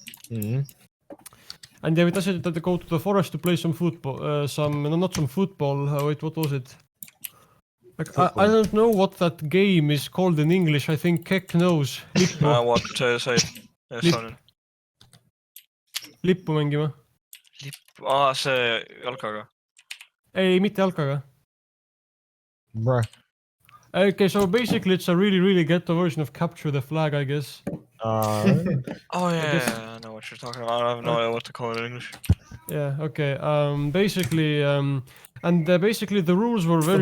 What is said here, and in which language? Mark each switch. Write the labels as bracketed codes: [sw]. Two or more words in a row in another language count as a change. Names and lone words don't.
[en] And then we decided to go to the forest to play some football. Not some football. Wait, what was it? Like, I don't know what that game is called in English. I think Keck knows. what say? Sonen. [et] lippu mängima. see jalkaga. Ei, mitte jalkaga. [en] Bruh. Okay, so basically it's a really ghetto version of capture the flag, I guess. Oh guess- yeah, I know what you're talking about. I have no idea what to call it in English. Yeah, okay. Basically, basically the rules were very